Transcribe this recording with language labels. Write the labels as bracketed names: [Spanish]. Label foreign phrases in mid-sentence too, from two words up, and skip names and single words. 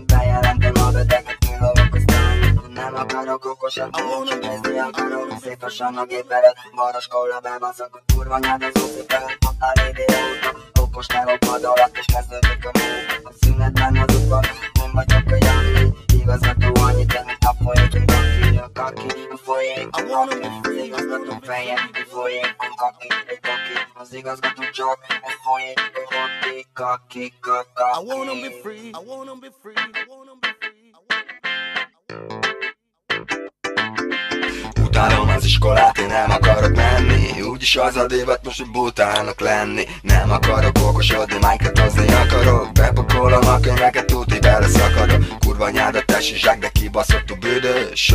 [Hungarian] Bejelentem a beteget, kilóvok azt annyi. Nem akarok okosodni, csak nézni akarok. Szép lassan a gép előtt, boros kolla bebaszok. A kurva nyád az oszi felett, totál idióta. Okos teló pad alatt, és kezdődik a munka. A szünetben az utva, én vagyok a Jani. Igazgató annyit ér, mint a folyékony kaki. A kaki, a folyékony kaki. Az igazgató feje, egy folyékony kaki. Egy kaki, az igazgató csak egy folyékony kaki. Kaki, kaki. [English] I wanna be free, I wanna be free, I wanna be free. [Hungarian] Utálom az iskolát, én nem akarok menni. Úgyis az a divat most, hogy butának lenni. Nem akarok okosodni, májkratozni akarok. Bepakolom a könyveket, tuti bele szakadok. Kurva nyádat tesi zsák, de kibaszott a büdös.